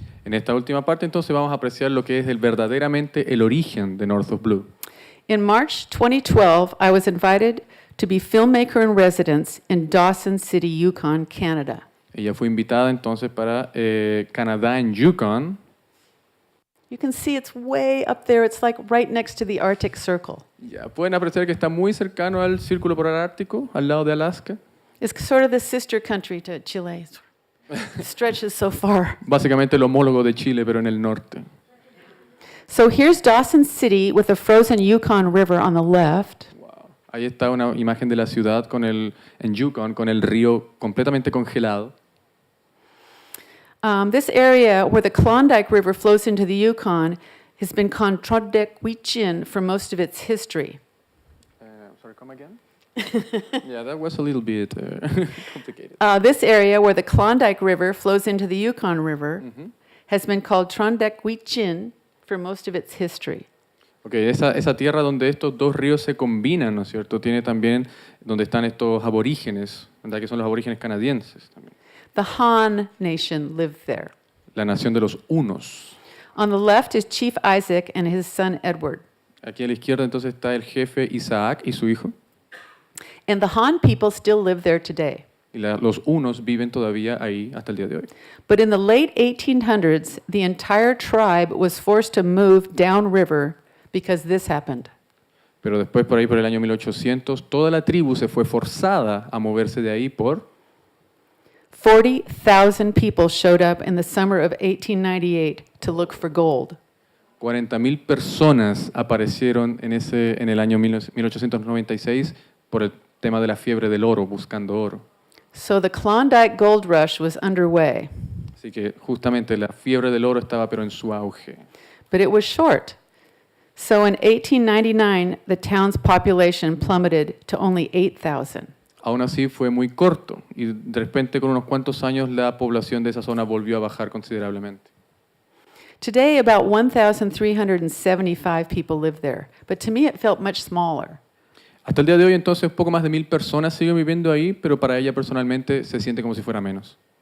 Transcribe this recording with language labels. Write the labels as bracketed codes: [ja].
[es] En esta última parte entonces vamos a apreciar lo que es verdaderamente el origen de North of Blue. [en] In March 2012, I was invited to be filmmaker in residence in Dawson City, Yukon, Canada. [es] Ella fue invitada entonces para Canadá en Yukon. [en] You can see it's way up there. It's like right next to the Arctic Circle. [es] Ya pueden apreciar que está muy cercano al Círculo Polar Ártico, al lado de Alaska. [en] It's sort of the sister country to Chile. It stretches so far. [es] Básicamente el homólogo de Chile, pero en el norte. [en] So here's Dawson City with the frozen Yukon River on the left. [es] Ahí está una imagen de la ciudad en Yukon, con el río completamente congelado. [en] This area where the Klondike River flows into the Yukon has been contradicted for most of its history. Sorry, come again? Yeah, that was a little bit complicated. This area where the Klondike River flows into the Yukon River has been called Trondhekwichin for most of its history. [es] Okay, esa tierra donde estos dos ríos se combinan, ¿no es cierto? Tiene también donde están estos aborígenes, ¿verdad? Que son los aborígenes canadienses también. [en] The Han nation lived there. [es] La nación de los hunos. [en] On the left is Chief Isaac and his son Edward. [es] Aquí a la izquierda entonces está el jefe Isaac y su hijo. [en] And the Han people still live there today. [es] Y los hunos viven todavía ahí hasta el día de hoy. [en] But in the late 1800s, the entire tribe was forced to move downriver because this happened. [es] Pero después, por ahí, por el año 1800, toda la tribu se fue forzada a moverse de ahí por [en] 40,000 people showed up in the summer of 1898 to look for gold. [es] 40,000 personas aparecieron en el año 1896 por el tema de la fiebre del oro, buscando oro. [en] So the Klondike Gold Rush was underway. [es] Así que justamente la fiebre del oro estaba pero en su auge. [en] But it was short. So in 1899, the town's population plummeted to only 8,000. [es] Aún así fue muy corto y de repente con unos cuantos años la población de esa zona volvió a bajar considerablemente. [en] Today, about 1,375 people live there, but to me it felt much smaller. [es] Hasta el día de hoy entonces poco más de 1,000 personas siguen viviendo ahí, pero para ella personalmente se siente como si fuera menos.